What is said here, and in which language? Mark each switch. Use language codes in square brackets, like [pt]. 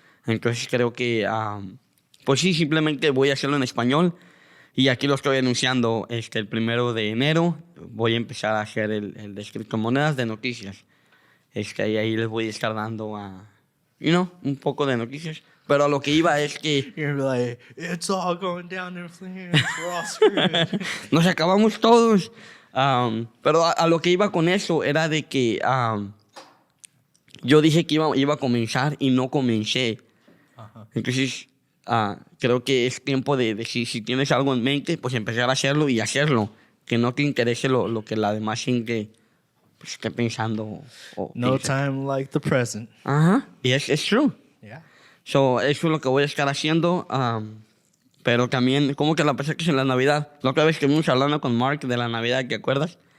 [es] Entonces creo que, pues sí, simplemente voy a hacerlo en español. Y aquí lo estoy anunciando el 1 de enero. Voy a empezar a hacer el de criptomonedas de noticias. Ahí les voy a estar dando un poco de noticias. Pero a lo que iba es que... [en] You're like, it's all going down in flames. We're all screwed. [es] Nos acabamos todos. Pero a lo que iba con eso era de que yo dije que iba a comenzar y no comencé. Entonces, creo que es tiempo de si tienes algo en mente, pues empezar a hacerlo y hacerlo. Que no te interese lo que la demás gente pues, esté pensando. [en] No time like the present. Yes, it's true. Yeah. [es] So, eso es lo que voy a estar haciendo. Pero también, ¿cómo que la pasaste en la Navidad? La otra vez que vimos hablando con Mark de la Navidad, ¿te acuerdas?